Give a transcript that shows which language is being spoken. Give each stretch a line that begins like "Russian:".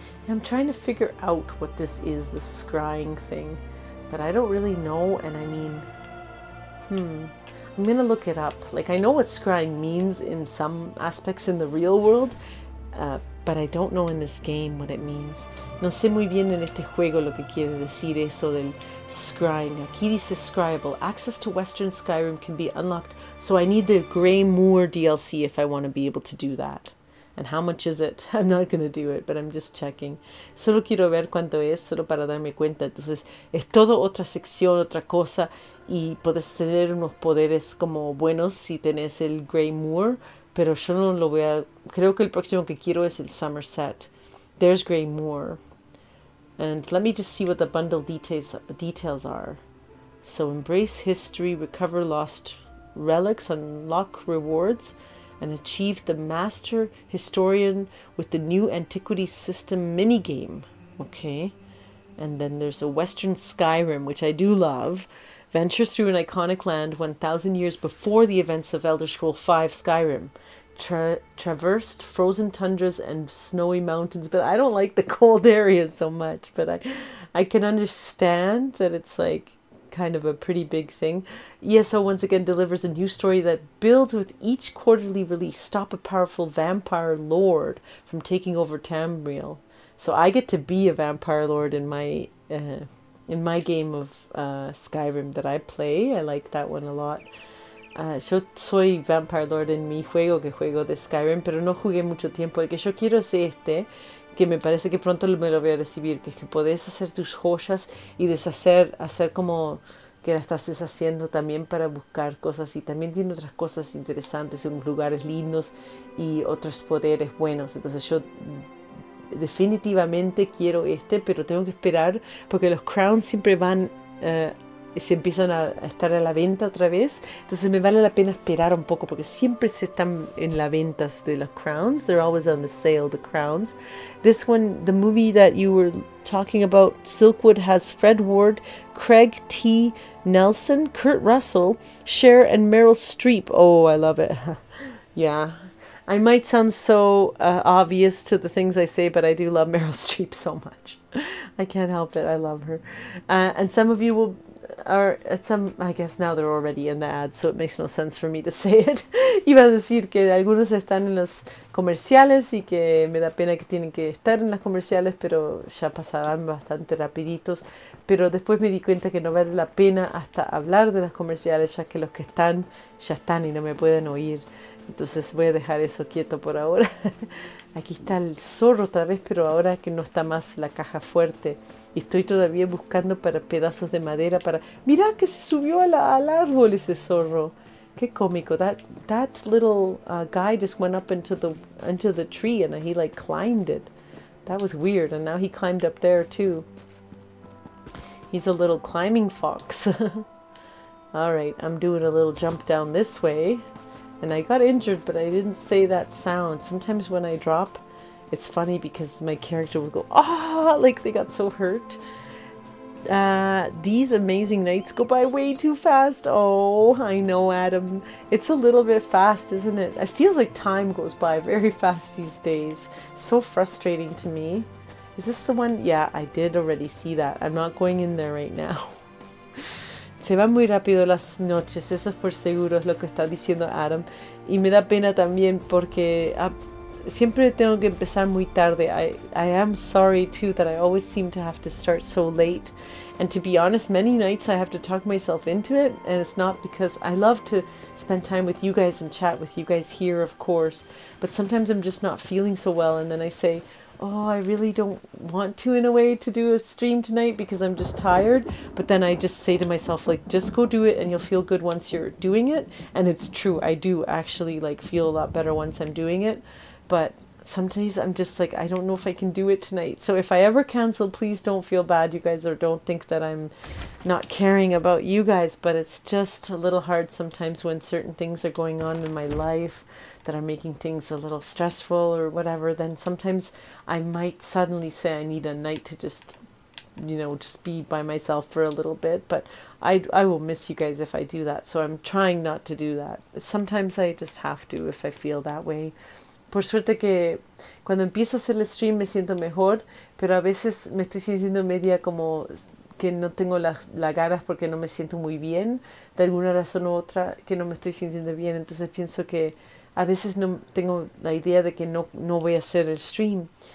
English: I'm trying to figure out what this is, the scrying thing. But I don't really know, and I mean, I'm gonna look it up. Like, I know what scrying means in some aspects in the real world, but I don't know in this game what it means.
Spanish: No sé muy bien en este juego lo que quiere decir eso del scrying. Aquí dice scryable.
English: Access to Western Skyrim can be unlocked, so I need the Grey Moor DLC if I want to be able to do that. And how much is it? I'm not going to do it, but I'm just checking.
Spanish: Solo quiero ver cuánto es, solo para darme cuenta. Entonces, es todo otra sección, otra cosa. Y puedes tener unos poderes como buenos si tenés el Grey Moor. Pero yo no lo voy a... Creo que el próximo que quiero es el Somerset.
English: There's Grey Moor. And let me just see what the bundle details are. So, embrace history, recover lost relics, unlock rewards, and achieve the Master Historian with the new Antiquities System minigame. Okay. And then there's a Western Skyrim, which I do love. Venture through an iconic land 1,000 years before the events of Elder Scrolls V Skyrim. Traversed frozen tundras and snowy mountains. But I don't like the cold areas so much. But I can understand that it's like kind of a pretty big thing. ESO once again delivers a new story that builds with each quarterly release. Stop a powerful vampire lord from taking over Tamriel. So I get to be a vampire lord in my game of Skyrim that I play. I like that one a lot.
Spanish: Yo soy vampire lord en mi juego que juego de Skyrim, pero no jugué mucho tiempo. El que yo quiero es este, que me parece que pronto me lo voy a recibir, que es que podés hacer tus joyas y hacer como que la estás deshaciendo también para buscar cosas, y también tiene otras cosas interesantes, unos lugares lindos y otros poderes buenos. Entonces yo definitivamente quiero este, pero tengo que esperar porque los crowns siempre van se empiezan a estar a la venta otra vez. Entonces me vale la pena esperar un poco porque siempre se están en la ventas de los crowns.
English: They're always on the sale, the crowns. This one, the movie that you were talking about, Silkwood, has Fred Ward, Craig T. Nelson, Kurt Russell, Cher, and Meryl Streep. Oh, I love it. Yeah. I might sound so obvious to the things I say, but I do love Meryl Streep so much. I can't help it. I love her. And some of you I guess now they're already in the ads, so it makes no sense for me to say it.
Spanish: Iba a decir que algunos están en los comerciales y que me da pena que tienen que estar en las comerciales, pero ya pasarán bastante rapiditos. Pero después me di cuenta que no vale la pena hasta hablar de las comerciales, ya que los que están, ya están y no me pueden oír. Entonces voy a dejar eso quieto por ahora. Aquí está el zorro otra vez, pero ahora que no está más la caja fuerte. Y estoy todavía buscando para pedazos de madera para... ¡Mira que se subió al árbol ese zorro! ¡Qué cómico!
English: That little guy just went up into the tree and he like climbed it. That was weird. And now he climbed up there too. He's a little climbing fox. Alright, I'm doing a little jump down this way. And I got injured, but I didn't say that sound. Sometimes when I drop, it's funny because my character will go, ah, like they got so hurt. These amazing nights go by way too fast. Oh, I know, Adam. It's a little bit fast, isn't it? It feels like time goes by very fast these days. So frustrating to me. Is this the one? Yeah, I did already see that. I'm not going in there right now.
Spanish: Se van muy rápido las noches, eso es por seguro, es lo que está diciendo Adam. Y me da pena también porque siempre tengo que empezar muy tarde.
English: I am sorry too that I always seem to have to start so late. And to be honest, many nights I have to talk myself into it. And it's not because I love to spend time with you guys and chat with you guys here, of course. But sometimes I'm just not feeling so well. And then I say, oh, I really don't want to, in a way, to do a stream tonight because I'm just tired. But then I just say to myself, like, just go do it and you'll feel good once you're doing it. And it's true. I do actually, like, feel a lot better once I'm doing it. But sometimes I'm just like, I don't know if I can do it tonight. So if I ever cancel, please don't feel bad, you guys, or don't think that I'm not caring about you guys. But it's just a little hard sometimes when certain things are going on in my life that are making things a little stressful or whatever. Then sometimes I might suddenly say I need a night to just, you know, just be by myself for a little bit. But I will miss you guys if I do that. So I'm trying not to do that. Sometimes I just have to if I feel that way.
Spanish: Por suerte que cuando empiezo a hacer el stream me siento mejor, pero a veces me estoy sintiendo media como que no tengo las ganas porque no me siento muy bien, de alguna razón u otra que no me estoy sintiendo bien. Entonces pienso que a veces no tengo la idea de que no voy a hacer el stream.